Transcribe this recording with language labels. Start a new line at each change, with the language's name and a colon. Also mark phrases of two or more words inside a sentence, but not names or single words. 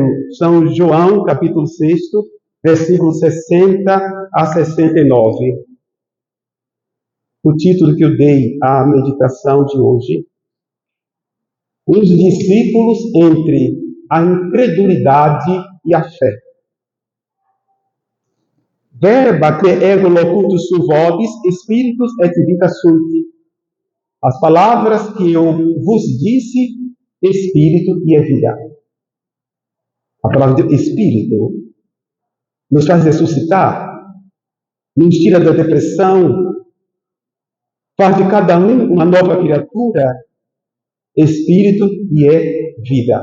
Portuguese: São João, capítulo 6, versículos 60 a 69. O título que eu dei à meditação de hoje. Os discípulos entre a incredulidade e a fé.
Latin: Verba que ego locutus sum vobis, spiritus et vita sunt.
Portuguese: As palavras que eu vos disse, espírito e é vida. A palavra de espírito nos faz ressuscitar, nos tira da depressão, faz de cada um uma nova criatura, espírito e é vida.